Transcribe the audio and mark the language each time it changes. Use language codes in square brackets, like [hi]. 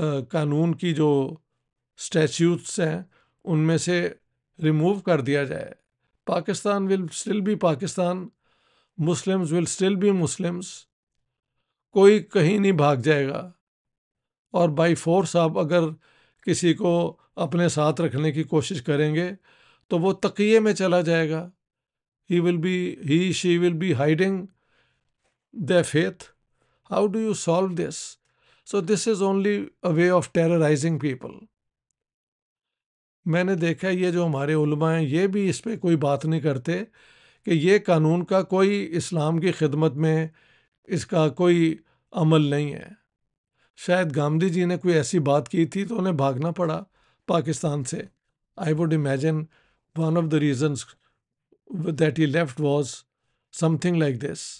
[ur] قانون کی جو اسٹیچیوٹس ہیں ان میں سے ریموو کر دیا جائے۔ [en] Pakistan will still be Pakistan, Muslims will still be Muslims, [ur] کوئی کہیں نہیں بھاگ جائے گا، اور بائی فورس آپ اگر کسی کو اپنے ساتھ رکھنے کی کوشش کریں گے تو وہ تقیے میں چلا جائے گا، [en] she will be hiding their faith. How do you solve this? So this is only a way of terrorizing people. [ur] میں نے دیکھا یہ جو ہمارے علماء ہیں یہ بھی اس پہ کوئی بات نہیں کرتے کہ یہ قانون کا کوئی اسلام کی خدمت میں اس کا کوئی عمل نہیں ہے۔ شاید گاندھی جی نے کوئی ایسی بات کی تھی تو انہیں بھاگنا پڑا پاکستان سے۔ [en] I would imagine one of the reasons that he left was something like this.